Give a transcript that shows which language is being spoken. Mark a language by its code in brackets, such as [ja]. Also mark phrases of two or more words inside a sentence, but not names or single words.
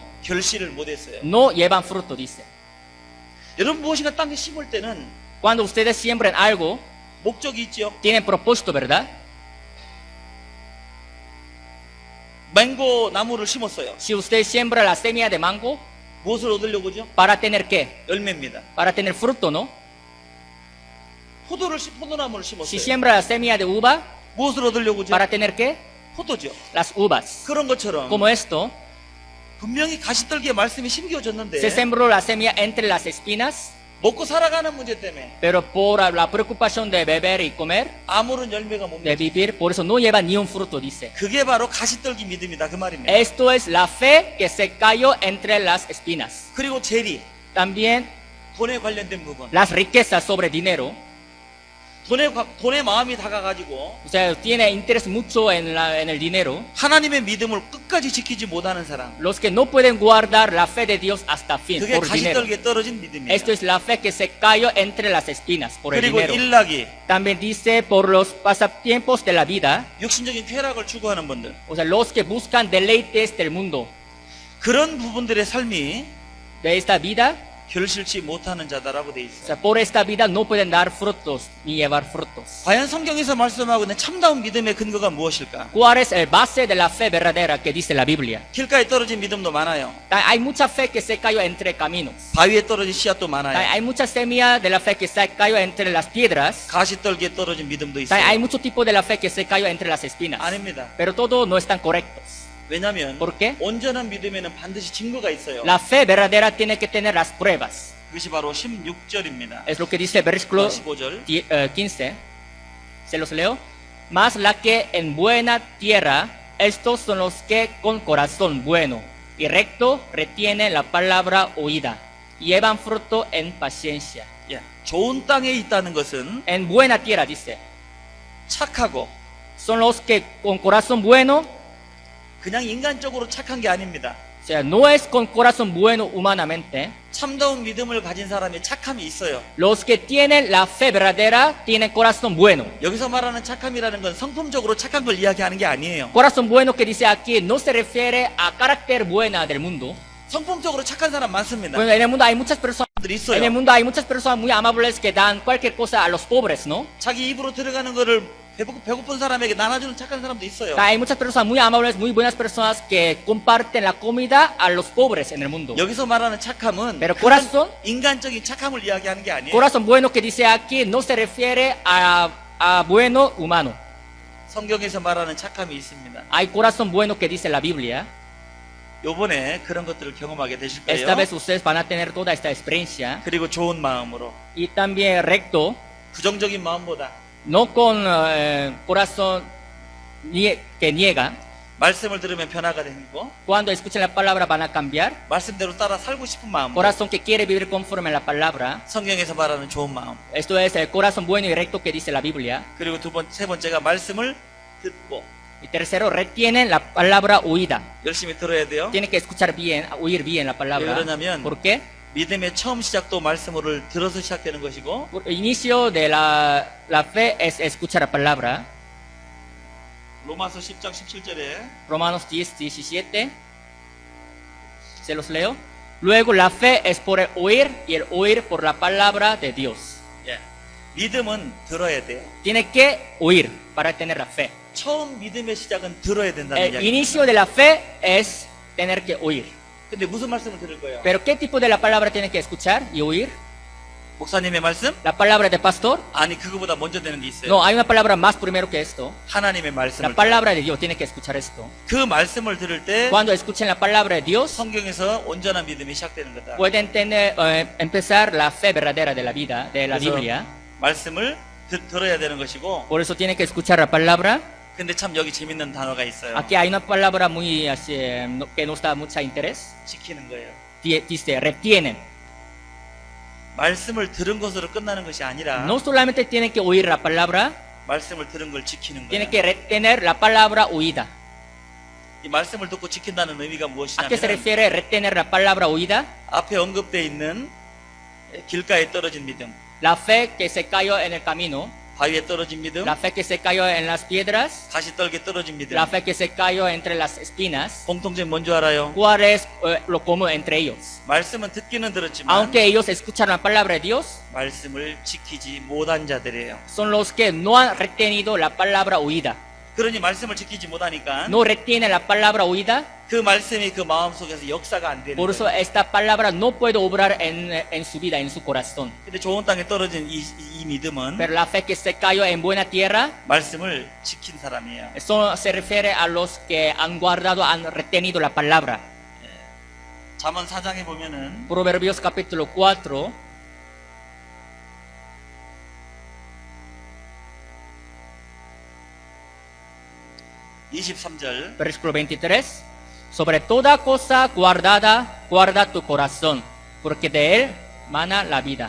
[ko] 결실을 못했어요. [es] no llevan fruto, dice. [ko] 여러분 무엇인가 땅에 심을 때는 [es] Cuando ustedes siembran algo, [ko] 목적이 있죠. [es] tienen propósito, ¿verdad? [ko] 망고 나무를 심었어요. [es] Si usted siembra la semilla de mango, [ko] 무엇을 얻으려고죠? [es] ¿para tener qué? [ko] 열매입니다. [es] Para tener fruto, ¿no? [ko] 포도나무를 [es] Si [ko] 심었어요. [es] siembra la semilla de uva, [ko] 무엇을 얻으려고죠? [es] ¿para tener qué? [ko] 포도죠. [es] Las uvas. [ko] 그런 것처럼 [es] Como esto, [ko] 분명히 가시떨기에 말씀이 심겨졌는데 [es] se sembró la semilla entre las espinas, [ko] 먹고 살아가는 문제 때문에 [es] pero por la preocupación de beber y comer, [ko] 아무런 열매가 못 [es] de [ko] 맺어요. [es] vivir, por eso no lleva ni un fruto, dice. [ko] 그게 바로 가시떨기 믿음이다 그 말입니다. [es] Esto es la fe que se cayó entre las espinas. [ko] 그리고 재리, [es] También [ko] 돈에 관련된 부분. [es] las riquezas sobre dinero. [ko] 돈에 마음이 다가가지고 [es] O sea, tiene interés mucho en el dinero. [ko] 하나님의 믿음을 끝까지 지키지 못하는 사람. [es] Los que no pueden guardar la fe de Dios hasta fin [ko] 그게 [es] por dinero. [ko] 가시떨기에 떨어진 믿음이에요. [es] Esto es la fe que se cayó entre las espinas por el [ko] 그리고 [es] dinero. [ko] 일락이 [es] También dice por los pasatiempos de la vida, [ko] 육신적인 쾌락을 추구하는 분들. [es] o sea, los que buscan deleites del mundo. [ko] 그런 부분들의 삶이 [es] De esta vida, [ko] 결실치 못하는 자다라고 돼 [es] o [ko] 있어요. [es] sea, por esta vida no pueden dar frutos ni llevar frutos. [ko] 과연 성경에서 말씀하고 있는 참다운 믿음의 근거가 무엇일까? [es] ¿Cuál es el base de la fe verdadera que dice la Biblia? [ko] 길가에 떨어진 믿음도 많아요. [es] Hay mucha fe que se cayó entre caminos. [ko] 바위에 떨어진 씨앗도 많아요. [es] Hay mucha semilla de la fe que se cayó entre las piedras. [ko] 가시떨기에 떨어진 믿음도 [es] Hay [ko] 있어요. [es] mucho tipo de la fe que se cayó entre las espinas. [ko] 아닙니다. [es] Pero todos no están correctos. [ko] 왜냐하면 [es] ¿Por qué? [ko] 온전한 믿음에는 반드시 증거가 있어요. [es] La fe verdadera tiene que tener las pruebas. [ko] 그것이 바로 16절입니다. [es] Es lo que dice el versículo [ko] 15절. [es] 15. Se los leo. Mas la que en buena tierra, estos son los que con corazón bueno y recto retienen la palabra oída y llevan fruto en paciencia. [ko] 예, 좋은 땅에 있다는 것은 [es] En buena tierra dice, [ko] 착하고 [es] son los que con corazón bueno, [ko] 그냥 인간적으로 착한 게 아닙니다. [es] o sea, no es con corazón bueno humanamente. [ko] 참다운 믿음을 가진 사람이 착함이 있어요. [es] Los que tienen la fe verdadera tienen corazón bueno. [ko] 여기서 말하는 착함이라는 건 성품적으로 착한 걸 이야기하는 게 아니에요. [es] Corazón bueno que dice aquí no se refiere a carácter buena del mundo. [ko] 성품적으로 착한 사람 많습니다. [es] Bueno, en el mundo hay muchas personas. [ko] 들이 [es] En el [ko] 있어요. [es] mundo hay muchas personas muy amables que dan cualquier cosa a los pobres, ¿no? [ko] 자기 입으로 들어가는 거를 배고픈 사람에게 나눠주는 착한 사람도 있어요. [es] Hay muchas personas muy amables, muy buenas personas que comparten la comida a los pobres en el mundo. [ko] 여기서 말하는 착함은 [es] Pero corazón, [ko] 인간적인 착함을 이야기하는 게 아니에요. [es] corazón bueno que dice aquí no se refiere a bueno humano. [ko] 성경에서 말하는 착함이 있습니다. [es] Hay corazón bueno que dice la Biblia. [ko] 요번에 그런 것들을 경험하게 되실 거예요. [es] Esta vez ustedes van a tener toda esta experiencia. [ko] 그리고 좋은 마음으로 [es] Y también recto, [ko] 부정적인 마음보다 [es] no con corazón que niega. [ko] 말씀을 들으면 변화가 되고 [es] Cuando escuchen la palabra van a cambiar. [ko] 말씀대로 따라 살고 싶은 마음. [es] Corazón que quiere vivir conforme a la palabra. [ko] 성경에서 말하는 좋은 마음. [es] Esto es el corazón bueno y recto que dice la Biblia. [ko] 그리고 세 번째가 말씀을 듣고 [es] Y tercero, retienen la palabra oída. [ko] 열심히 들어야 돼요. [es] Tienen que escuchar bien, oír bien la palabra. [ko] 왜 그러냐면 [es] ¿Por qué? [ko] 믿음의 처음 시작도 말씀을 들어서 시작되는 것이고 [es] Por el inicio de la fe es escuchar la palabra. [ko] 로마서 10장 17절에 [es] Romanos 10, 17. Se los leo. Luego la fe es por el oír y el oír por la palabra de Dios. [ko] 믿음은 들어야 돼요. [es] Tiene que oír para tener la fe. [ko] 처음 믿음의 시작은 들어야 된다는 [es] El [ko] 이야기. [es] inicio de la fe es tener que oír. [ko] 근데 무슨 말씀을 들을 거예요? [es] Pero ¿qué tipo de la palabra tiene que escuchar y oír? [ko] 목사님의 말씀? [es] ¿La palabra de pastor? [ko] 아니 그거보다 먼저 되는 게 있어요. [es] No, hay una palabra más primero que esto. [ko] 하나님의 [es] La [ko] 말씀을 [es] palabra de Dios tiene que escuchar esto. [ko] 그 말씀을 들을 때 [es] Cuando escuchen la palabra de Dios, [ko] 성경에서 온전한 믿음이 시작되는 거다. [es] pueden empezar la fe verdadera de la vida, de la [ko] 그래서 [es] Biblia. [ko] 말씀을 들어야 되는 것이고 [es] Por eso tienen que escuchar la palabra. [ko] 근데 참 여기 재밌는 단어가 있어요. [es] Aquí hay una palabra muy así, que nos da mucho interés. [ko] 지키는 거예요. [es] Dice, retienen. [ko] 말씀을 들은 것으로 끝나는 것이 아니라 [es] No solamente tienen que oír la palabra, [ko] 말씀을 들은 걸 지키는 [es] tienen [ko] 거예요. [es] que retener la palabra oída. [ko] 이 말씀을 듣고 지킨다는 의미가 [es] ¿A qué se [ko] 무엇이냐면 [es] refiere retener la palabra oída? [ko] 앞에 언급되어 있는 길가에 떨어진 믿음, [es] La fe que se cayó en el camino, [ko] 바위에 떨어진 믿음, [es] la fe que se cayó en las piedras, [ko] 가시떨기에 떨어진 믿음. [es] la fe que se cayó entre las espinas. [ko] 공통점이 뭔지 알아요? [es] ¿Cuál es lo común entre ellos? [ko] 말씀은 듣기는 들었지만 [es] Aunque ellos escuchan la palabra de Dios, [ko] 말씀을 지키지 못한 자들이에요. [es] son los que no han retenido la palabra oída. [ko] 그러니 말씀을 지키지 못하니까 [es] No retienen la palabra oída, [ko] 그 말씀이 그 마음 속에서 역사가 안 되는 [es] por eso [ko] 거예요. [es] esta palabra no puede obrar en su vida, en su corazón. [ko] 근데 좋은 땅에 떨어진 이 믿음은 [es] Pero la fe que se cayó en buena tierra, [ko] 말씀을 지킨 사람이에요. [es] eso se refiere a los que han guardado, han retenido la palabra. [ko] 잠언 4장에 보면은 [es] Proverbios capítulo 4, [ko] 23절 [es] versículo 23. Sobre toda cosa guardada, guarda tu corazón, porque de él mana la vida.